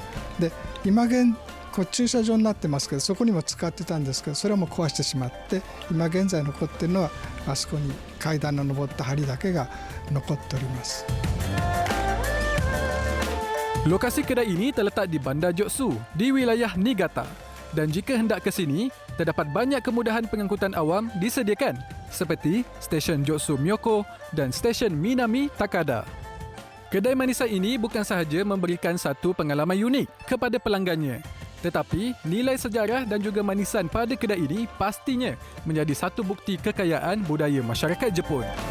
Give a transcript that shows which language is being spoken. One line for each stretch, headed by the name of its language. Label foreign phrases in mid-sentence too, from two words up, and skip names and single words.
Japanese: で今こう駐車場になってますけどそこにも使ってたんですけどそれはもう壊してしまって今現在残っているのはあそこに階段の上った梁だけが残っております。
Malay: Lokasi kedai ini terletak di Bandar Joksu di wilayah Niigata. Dan jika hendak ke sini, terdapat banyak kemudahan pengangkutan awam disediakan seperti stesen Joksu Myoko dan stesen Minami Takada. Kedai manisan ini bukan sahaja memberikan satu pengalaman unik kepada pelanggannya, tetapi nilai sejarah dan juga manisan pada kedai ini pastinya menjadi satu bukti kekayaan budaya masyarakat Jepun.